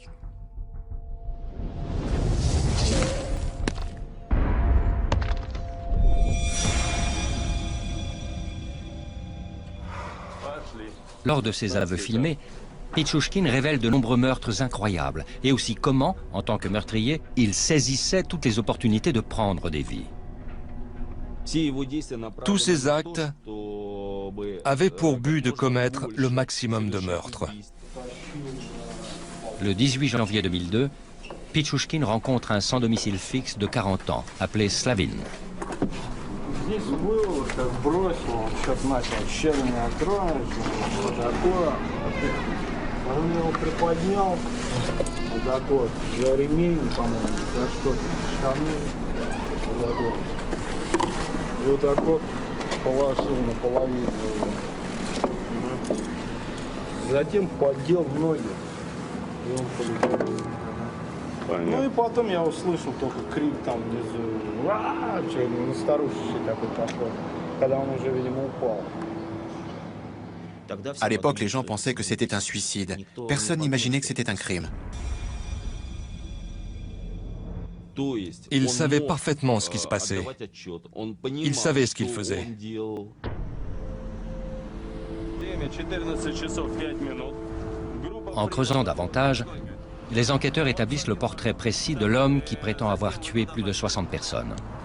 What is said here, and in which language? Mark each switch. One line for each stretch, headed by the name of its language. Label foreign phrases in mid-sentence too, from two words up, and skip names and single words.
French: Lors de ses aveux filmés, Pichouchkine révèle de nombreux meurtres incroyables et aussi comment, en tant que meurtrier, il saisissait toutes les opportunités de prendre des vies. Tous ces actes avaient pour but de commettre le maximum de meurtres. Le 18 janvier 2002, Pichouchkine rencontre un sans domicile fixe de 40 ans, appelé Slavin.
Russian: Здесь был, как бросил, он что-то начал щелами откроешь, вот такое. Он его приподнял, вот так вот, за ремень, по-моему, за что-то, штаны, вот так вот. И вот так вот положил наполовину его. Затем поддел ноги, и он полетел. Ну и потом я услышал только крик там внизу, ну, старушечий такой пошел, когда он уже, видимо, упал.
French: À l'époque, les gens pensaient que c'était un suicide. Personne n'imaginait que c'était un crime. Il savait parfaitement ce qui se passait. Il savait ce qu'il faisait. En creusant davantage, les enquêteurs établissent le portrait précis de l'homme qui prétend avoir tué plus de 60 personnes.